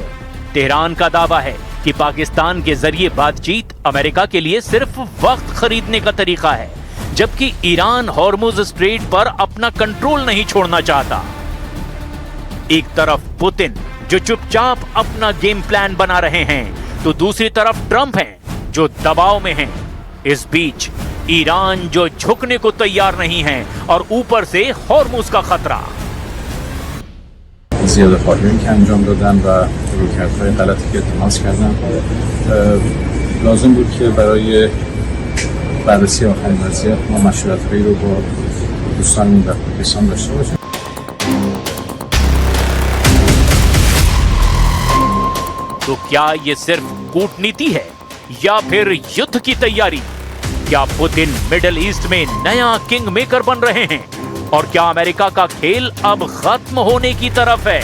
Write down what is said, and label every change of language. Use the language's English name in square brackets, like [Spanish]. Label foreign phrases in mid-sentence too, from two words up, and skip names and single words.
[Hindi] तेहरान का दावा है कि पाकिस्तान के जरिए बातचीत अमेरिका के लिए सिर्फ वक्त खरीदने का तरीका है, जबकि ईरान हॉर्मुज स्ट्रेट पर अपना कंट्रोल नहीं छोड़ना चाहता। एक तरफ पुतिन जो चुपचाप अपना [English] game plan [Hindi] बना रहे हैं, तो दूसरी तरफ ट्रंप हैं जो दबाव में हैं। इस बीच ईरान जो झुकने को तैयार नहीं है और ऊपर से हॉर्मुज का खतरा। [Persian] زیاده‌خواهی که انجام دادن و رویکردهای غلطی که اتخاذ کردن لازم بود که برای بررسی آخرین وضعیت ما مشورت‌هایی رو با دوستانمون در پاکستان داشته باشیم. [Hindi] तो क्या ये सिर्फ कूटनीति है या फिर युद्ध की तैयारी? क्या पुतिन मिडिल ईस्ट में नया [English] king maker [Hindi] बन रहे हैं? और क्या अमेरिका का खेल अब खत्म होने की तरफ है?